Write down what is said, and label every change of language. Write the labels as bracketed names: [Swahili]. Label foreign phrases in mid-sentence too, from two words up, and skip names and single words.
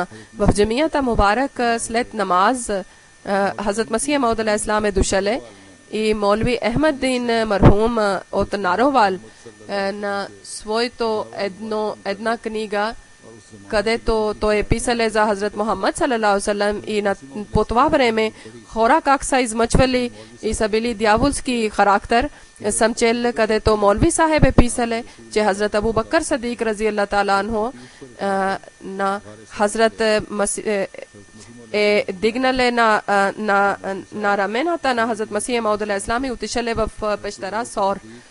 [Bulgarian] В джамията Мубарак след намаз Хазрат Масия Мауд алейхиссалам е дошъл и Молви Ахмаддин мархум от Наровал на своето една книга, където той е писал за Хазрат Мухаммад [Arabic] صلى الله عليه وسلم, [Bulgarian] и по това време хора как са измъчвали и са били дяволски характер. Съм чел, където Молви Сахеб е писал, че Хазрат Абу Бакър Садик [Arabic] رضي الله تعالى عنه [Bulgarian] на Хазрат е дигнале на рамената на Хазрат Масия Мауд алейхиссалам и отишъл в пещера Сор.